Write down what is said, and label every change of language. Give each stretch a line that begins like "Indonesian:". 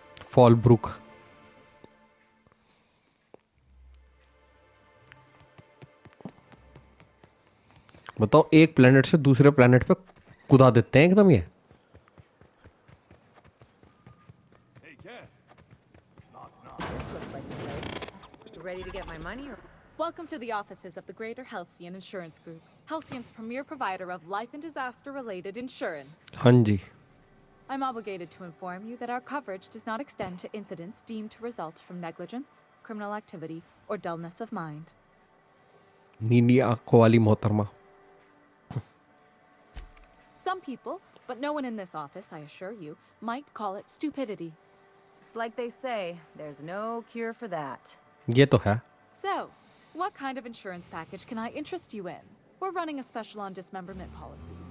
Hindi: Fall book. बताओ, एक planet से दूसरे प्लेनेट पे कुदा देते हैं एकदम ये।
English: This looks like the place. You ready to get my money or? Welcome to the offices of the Greater Halcyon Insurance Group, Halcyon's premier provider of life and disaster-related insurance.
Hindi: हाँ जी।
English: I'm obligated to inform you that our coverage does not extend to incidents deemed to result from negligence, criminal activity, or dullness of mind.
Hindi: नीली आंखों वाली मोहतरमा।
English: Some people, but no one in this office, I assure you, might call it stupidity. It's like they say, there's no cure for that.
Hindi: ये तो है।
English: So, what kind of insurance package can I interest you in? We're running a special on dismemberment policies.